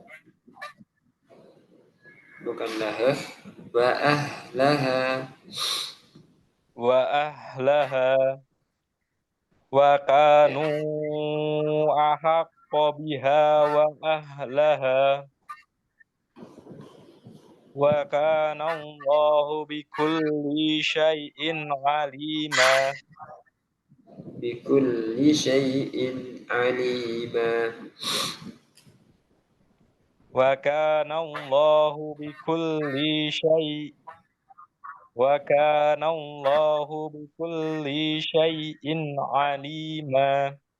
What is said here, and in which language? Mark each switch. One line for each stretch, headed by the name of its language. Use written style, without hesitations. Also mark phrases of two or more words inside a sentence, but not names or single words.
Arabic: بكان لها وأهلها. وكانوا أحق بها وأهلها. وكان الله بكل شيء عليما. بكل شيء عليما. وكان الله بكل شيء عليما.